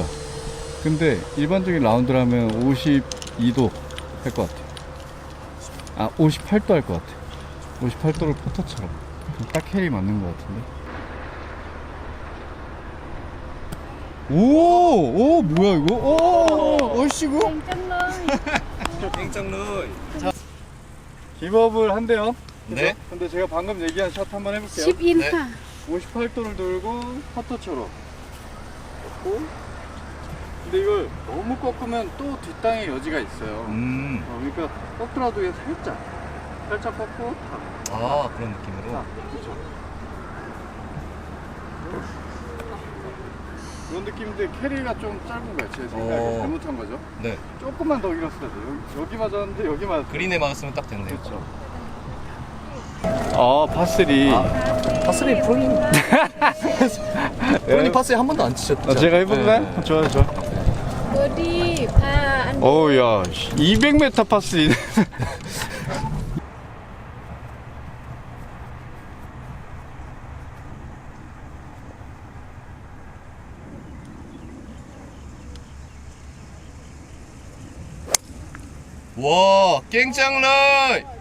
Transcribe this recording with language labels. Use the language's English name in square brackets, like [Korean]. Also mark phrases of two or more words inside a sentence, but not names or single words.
[Korean] 근데 일반적인 라운드를 하면 52도 할 것 같아. 아 58도 할 것 같아. 58도를 퍼터처럼 딱 캐리 맞는 것 같은데. 오 뭐야 이거? 오 얼씨구. [Thai] เก่งจังเลย เก่งจังเลย. [Korean] 기법을 한대요. 네. 근데 제가 방금 얘기한 샷 한번 해볼게요. [English] chip in [Korean] 네. [Thai] ค่ะ [Korean] 58도를 돌고 퍼터처럼 꺾고. 근데 이걸 너무 꺾으면 또 뒷땅의 여지가 있어요. 그러니까 꺾더라도 그냥 살짝 꺾고 탁. 아 그런 느낌으로. 그렇죠. 그런 느낌인데 캐리가 좀 짧은 거야. 제 생각에 잘못한 거죠. 네. 조금만 더 길었어야 돼. 여기 맞았는데 여기 맞았어. 그린에 맞았으면 딱 됐네요. 그렇죠. 파3. [English] par three [Korean] 프로님. 프로님 [English] par three [Korean] 한 번도 안 치셨죠? 제가 해볼까요? 네. 좋아. [Thai] บอดี้พาอัน [Korean] 어우야 200m 파3. 와 [Thai] เก่งจังเลย.